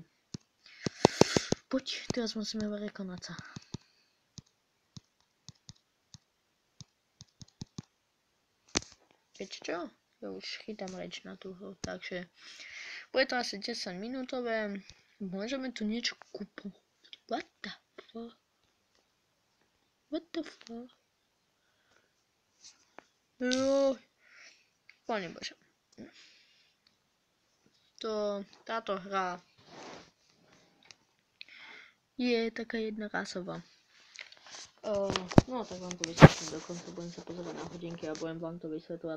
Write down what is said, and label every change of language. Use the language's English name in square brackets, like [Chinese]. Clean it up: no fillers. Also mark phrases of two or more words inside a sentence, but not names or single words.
[Slovak] Poď, teraz musíme prekonať sa. Viete čo? Ja už chytám reč na tú hru, takže bude to asi 10 minútové. Môžeme tu niečo kúpiť. [English] What the fuck? What the fuck? [Slovak] Joj. Pane Bože. Táto hra je taká jednorázová. No tak vám to vysvetlím dokonca, budem sa pozerať na hodinky a budem vám to vysvetľovať.